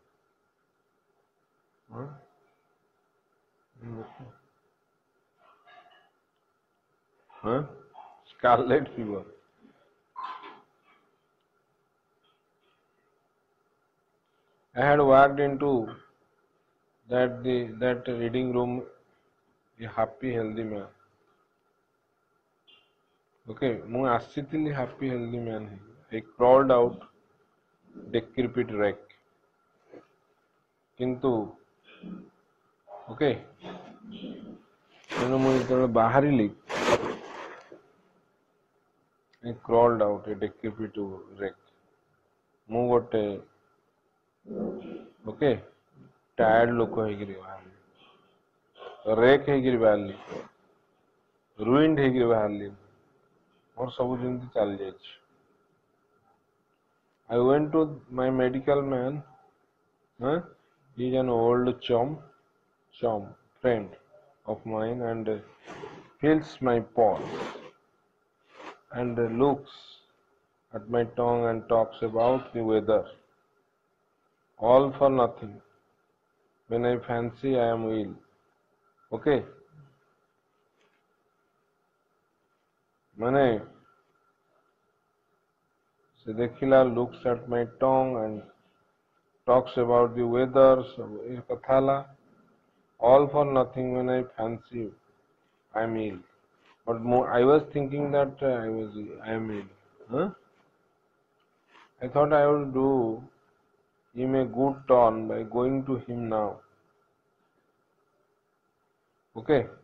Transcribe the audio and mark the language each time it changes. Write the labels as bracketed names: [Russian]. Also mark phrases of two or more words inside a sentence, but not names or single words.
[English] Huh? Huh? Scarlet fever. I had walked into that reading room a happy, healthy man. Okay, [Odia] ମୁଁ ଆସିଥିଲି [English] happy, healthy man. I crawled out, decrepit wreck. [Odia] କିନ୍ତୁ okay, ତେଣୁ ମୁଁ ଯେତେବେଳେ ବାହାରିଲି, [English] I crawled out a decrepit wreck. [Odia] ମୁଁ ଗୋଟେ [English] okay, tired [Odia] ଲୋକ ହେଇକିରି ବାହାରିଲି. wreck ହେଇକିରି ବାହାରିଲି. ruined ହେଇକିରି ବାହାରିଲି. ମୋର ସବୁ ଯେମିତି ଚାଲି ଯାଇଛି. [English] I went to my medical man. He's an old chum friend of mine and feels my pulse and looks at my tongue and talks about the weather. All for nothing when I fancy I am ill. [Odia] Okay? ମାନେ ସେ ଦେଖିଲା, [English] looks at my tongue and talks about the weather. [Odia] ଏ କଥା ହେଲା. [English] All for nothing when I fancy I am ill. But I was thinking that I am ill. Huh? I thought I would do him a good turn by going to him now. Okay?